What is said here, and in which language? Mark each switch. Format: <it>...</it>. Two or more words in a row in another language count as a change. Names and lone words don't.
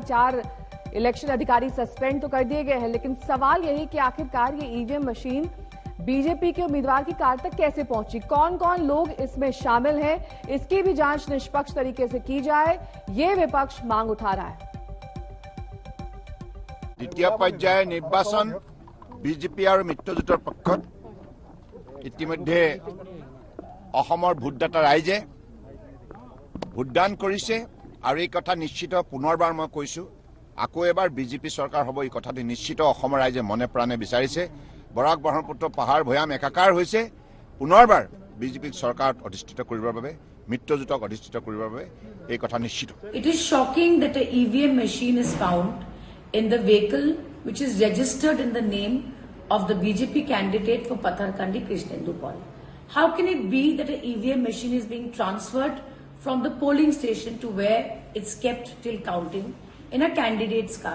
<hi>4 इलेक्शन अधिकारी सस्पेंड तो कर दिए गए हैं, लेकिन सवाल यही कि आखिरकार ये</hi> <en>EVM machine</en> <hi>बीजेपी के उम्मीदवार की कार तक कैसे पहुंची, कौन कौन लोग इसमें शामिल हैं, इसकी भी जांच निष्पक्ष तरीके से की जाए, ये विपक्ष मांग उठा रहा है।</hi> <as>দ্বিতীয় পৰ্যায়ৰ নিৰ্বাচন বিজেপি আৰু মিত্ৰজোঁটৰ পক্ষত ইতিমধ্যে अहोমৰ ভোটদাতা ৰাইজে ভোটদান কৰিছে আৰু এই কথা নিশ্চিত পুনৰবাৰ মই কৈছো আকৌ এবাৰ বিজেপি চৰকাৰ হ'ব এই কথাটো নিশ্চিত অসমৰ ৰাইজে মনে প্ৰাণে বিচাৰিছে। বৰাক ব্ৰহ্মপুত্ৰ পাহাৰ ভৈয়াম একাকাৰ হৈছে। পুনৰবাৰ বিজেপি চৰকাৰত অধিষ্ঠিত কৰিবৰ বাবে মিত্ৰজোঁটক অধিষ্ঠিত কৰিবৰ বাবে এই কথা নিশ্চিত।</as> <en>It is shocking that a EVM machine is found in the vehicle which is registered in the name of the BJP candidate for Patharkandi Krishnendu Paul. How can it be that an EVM machine is being transferred from the polling station to where it's kept till counting in a candidate's car?</en>